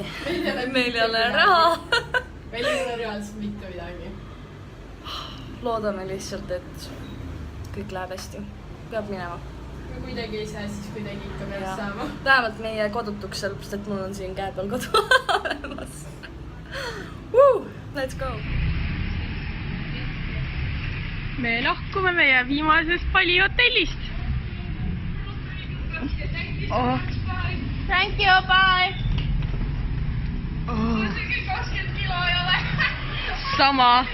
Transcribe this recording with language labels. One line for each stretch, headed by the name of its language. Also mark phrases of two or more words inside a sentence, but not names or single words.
Estonian: Meil ei ole raha. Meil ei ole reaalselt mitte midagi. Loodame lihtsalt, et kõik läheb hästi. Peab minema. Kui kuidagi ei saa, siis kuidagi ikka peab saama. Vähemalt meie kodutuks, sellepärast, et mul on siin käe peal kodu olemas.
English: Let's go!
Estonian: Me lahkume meie viimasest Bali hotellist.
English: Oh. Thank you, bye!
Estonian: Oh. 20 kilo ei ole. Sama.